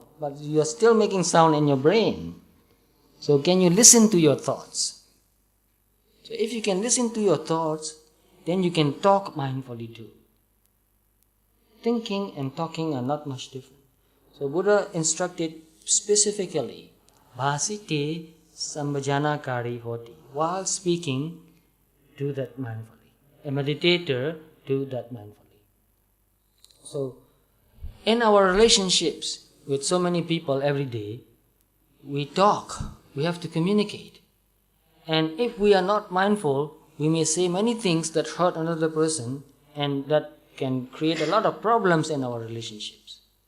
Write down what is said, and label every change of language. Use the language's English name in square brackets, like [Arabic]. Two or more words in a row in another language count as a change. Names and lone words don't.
[English] But you are still making sound in your brain. So can you listen to your thoughts? So if you can listen to your thoughts, then you can talk mindfully too. Thinking and talking are not much different. So Buddha instructed specifically, [Pali] bhasite sambhajana kari hoti. [English] While speaking, do that mindfully. A meditator, do that mindfully. So, in our relationships with so many people every day, we talk, we have to communicate. And if we are not mindful, we may say many things that hurt another person and that can create a lot of problems in our relationships.